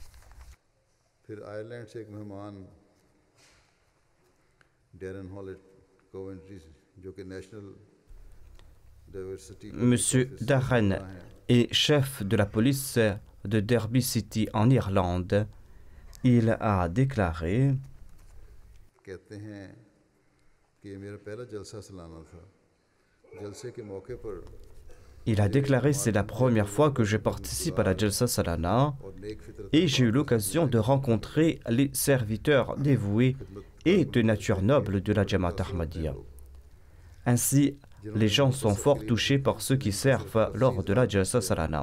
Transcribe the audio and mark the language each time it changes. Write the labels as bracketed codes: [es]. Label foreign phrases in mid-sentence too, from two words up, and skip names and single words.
[fr] Monsieur Darren est chef de la police de Derby City en Irlande. Il a déclaré: [ur] کہتے ہیں کہ یہ میرا پہلا جلسہ سالانہ تھا. جلسے کے موقعے پر [fr] Il a déclaré: c'est la première fois que je participe à la Jalsa Salana et j'ai eu l'occasion de rencontrer les serviteurs dévoués et de nature noble de la Jamaat Ahmadiyya. Ainsi, les gens sont fort touchés par ceux qui servent lors de la Jalsa Salana.